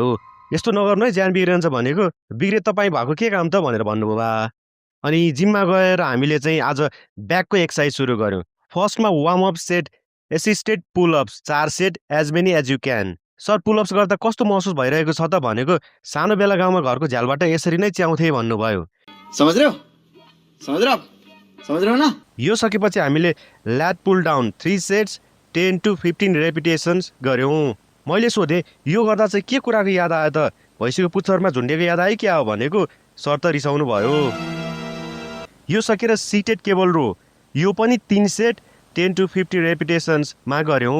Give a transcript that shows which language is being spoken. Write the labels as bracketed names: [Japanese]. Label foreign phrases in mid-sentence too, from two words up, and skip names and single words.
[Nepali] यस्तो नगर्नु है ज्यान बिग्रन्छ भनेको। बिग्रे तपाईँ भएको के काम त भनेर भन्नुभयो बा। अनि जिममा गएर हामीले चाहिँ आज [English] backko exercise [Nepali] सुरु गऱ्यौँ। [English] firstma warm up set assisted pullups 4 set as many as you can. [Nepali] सर पुलअप्स गर्दा कस्तो महसुस भइरहेको छ त भनेको। सानो बेला गाउँमा घरको झ्यालबाट यसरी नै च्याउँथे भन्नुभयो। [Hindi] समझ रहे हो समझ रहे हो ना। [Nepali] यो सकेपछि हामीले [English] lat pull down 3 sets 10 to 15 repetitions [Nepali] गऱ्यौँ। मैले सोधेँ यो गर्दा चाहिँ के कुराको याद आयो त? भैँसीको पुच्छरमा झुन्डेको याद आयो क्या हो भनेको। सर त रिसाउनु भयो। यो सकेर [English] seated cable row [Nepali] यो पनि 3 सेट [English] 10 to 50 repetitionsma [Nepali] गऱ्यौँ।